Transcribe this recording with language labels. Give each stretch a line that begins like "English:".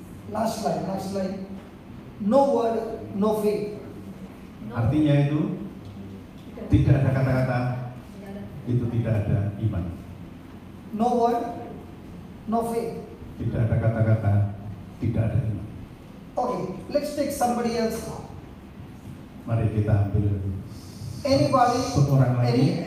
English: Last slide. No word, no faith.
Indonesian: Artinya itu tidak ada kata-kata, itu tidak ada iman.
English: No word, no faith.
Indonesian: Tidak ada kata-kata, tidak ada iman.
English: Okay, let's take somebody else now.
Indonesian: Mari kita ambil seorang lagi.